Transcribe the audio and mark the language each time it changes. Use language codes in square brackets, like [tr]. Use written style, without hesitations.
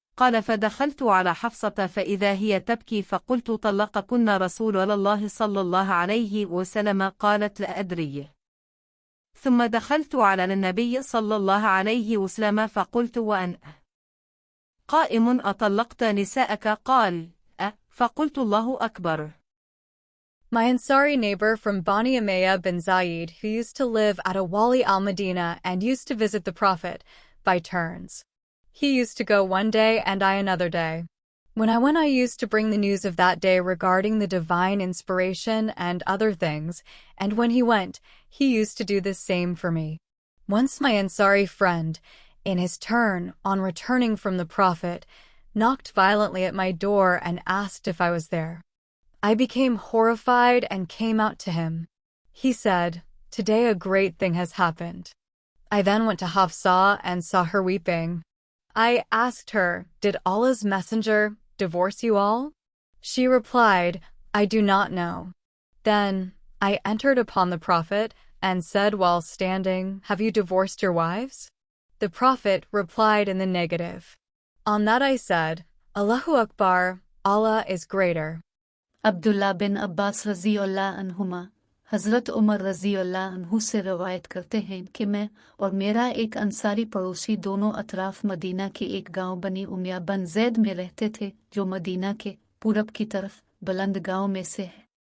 [ar] قال فدخلت على حفصة فإذا هي تبكي فقلت طلقكن رسول الله صلى الله عليه وسلم؟ قالت لا أدري. ثم دخلت على النبي صلى الله عليه وسلم فقلت وأنا قائم أطلقت نساءك؟ قال فقلت الله أكبر. [en] My Ansari neighbor from Bani Umayyah bin Zayd, who used to live at Awali al-Madinah and used to visit the Prophet by turns. He used to go one day and I another day. When I went, I used to bring the news of that day regarding the divine inspiration and other things, and when he went, he used to do the same for me. Once my Ansari friend, in his turn, on returning from the Prophet, knocked violently at my door and asked if I was there. I became horrified and came out to him. He said, today a great thing has happened. I then went to Hafsa and saw her weeping. I asked her, did Allah's messenger divorce you all? She replied, I do not know. Then I entered upon the Prophet and said while standing, have you divorced your wives? The Prophet replied in the negative. On that I said, Allahu Akbar, Allah is greater. [hi] Abdullah बिन अब्बास रज़ी अल्लाह अन्हुमा हज़रत उमर रज़ी अल्लाह अन्हु से रवायत करते हैं कि मैं और मेरा एक अंसारी पड़ोसी दोनों अतराफ मदीना के एक गांव बनी उमैया बन ज़ैद में रहते थे, जो मदीना के पूरब की तरफ बुलंद गांव में से है।